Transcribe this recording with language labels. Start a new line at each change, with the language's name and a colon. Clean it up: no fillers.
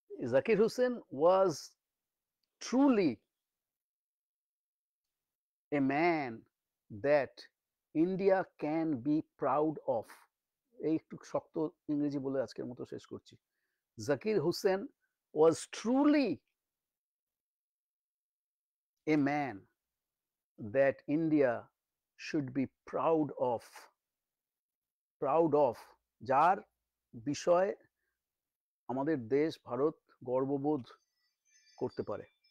English: Zakir Hussain was truly a man that India can be proud of.
Bangla: এই একটু শক্ত ইংরেজি বলে আজকের মতো শেষ করছি।
English: Zakir Hussain was truly a man that India should be proud of. Proud of,
Bangla: যার বিষয়ে আমাদের দেশ ভারত গর্ববোধ করতে পারে।